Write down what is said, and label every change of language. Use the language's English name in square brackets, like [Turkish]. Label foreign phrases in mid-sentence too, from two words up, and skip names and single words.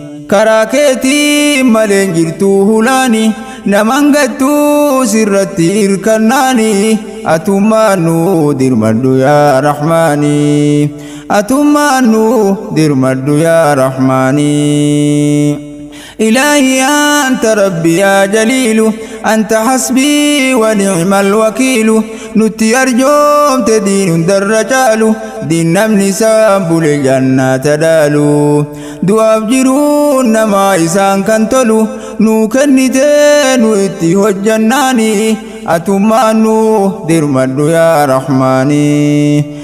[Oromo] Karaa keetii maleen jirtu hulaani. Naman gattu sirratti irkannaani. Atummaan nu dirmadhu yaa Rahmaani. Atummaan nu dirmadhu yaa Rahmaani. [Arabic] إلهي أنت ربي يا جليل، أنت حسبي ونعم الوكيل. [Oromo] Nutti arjoomte diin hundarra caalu, diin namni isaan bule jannaata dhaalu. Du'aaf jiruun nama isaan kan tolu, nuu kennite nu itti hojjannaani. Atummaan nu dirmadhu yaa Rahmaani.